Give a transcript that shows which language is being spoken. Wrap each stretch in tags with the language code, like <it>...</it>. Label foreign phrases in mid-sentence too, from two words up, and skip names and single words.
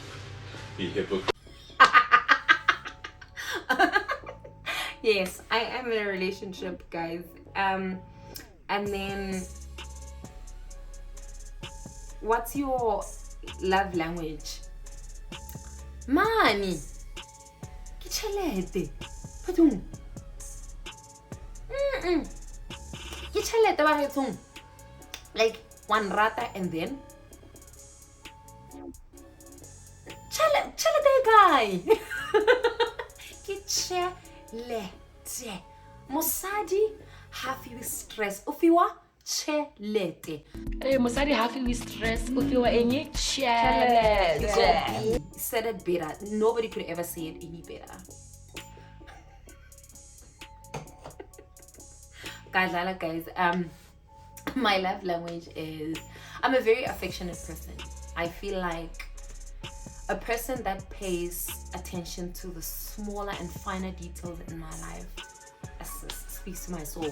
<en>Yes, I am in a relationship, guys. And then what's your love language? Money.</en> <nso>Ke tšhelete. Phathong. Ke tšhelete ba gethong.</nso> <en>Like one rata and then</en> <nso>tšhelete e kae? Ke tšhelete.</nso> <st>Mosadi ha fiwe stress. O fiwa tšhelete. Mosadi ha fiwe stress, o fiwa eng?</st> <en>You</en> <nso>Tšhelete.</nso> <en>said it better. Nobody could ever say it any better. Guys, my love language is, I'm a very affectionate person. I feel like a person that pays attention to the smaller and finer details in my life speaks to my soul.</en>